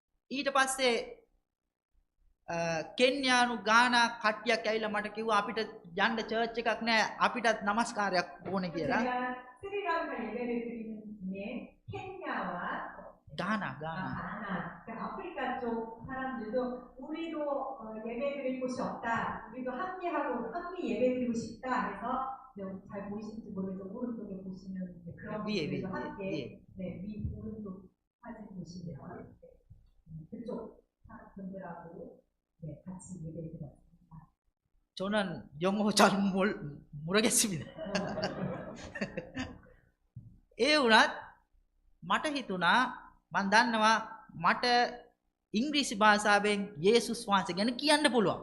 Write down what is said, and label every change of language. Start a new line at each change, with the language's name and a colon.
Sinhala: ඊට පස්සේ කෙන්යානු ගානා කට්ටියක් ඇවිල්ලා මට කිව්වා අපිට යන්න චර්ච් එකක් නැහැ අපිටත් නමස්කාරයක් ඕනේ කියලා.
Korean: 제가 스리랑카 예배를 드리는 중에 케냐와
Sinhala: ගානා
Korean: 가나, 아프리카 쪽 사람들도 우리도 예배 드릴 곳이 없다. 우리도 함께 예배 드리고 싶다 해서 잘 보이시는지 모르겠는데 오른쪽에 보시면 그런 분들도 함께 네, 위 오른쪽 사진 보시면 그쪽 분들하고 네, 같이 예배 드렸습니다. 저는 영어 잘 모르겠습니다.
Sinhala: ඒ වුණත් මට හිතුණා මම දන්නවා මට ඉංග්‍රීසි භාෂාවෙන් යේසුස් වහන්සේ ගැන කියන්න පුළුවන්.